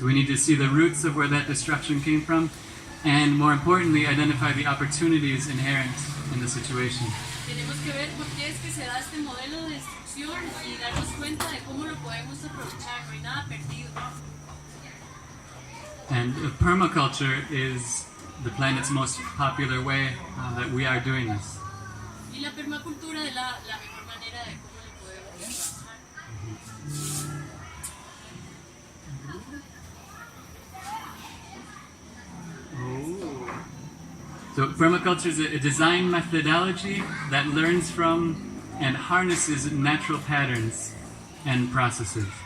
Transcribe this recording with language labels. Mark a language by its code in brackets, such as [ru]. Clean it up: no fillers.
[en] So we need to see the roots of where that destruction came from, and more importantly, identify the opportunities inherent in the situation. [es] Tenemos que ver por qué es que se da este modelo de destrucción y darnos cuenta de cómo lo podemos aprovechar. No hay nada perdido. [en] And permaculture is the planet's most popular way that we are doing this. [es] Y la permacultura es la mejor manera de cómo lo podemos trabajar. [en] So permaculture is a design methodology that learns from and harnesses natural patterns and processes.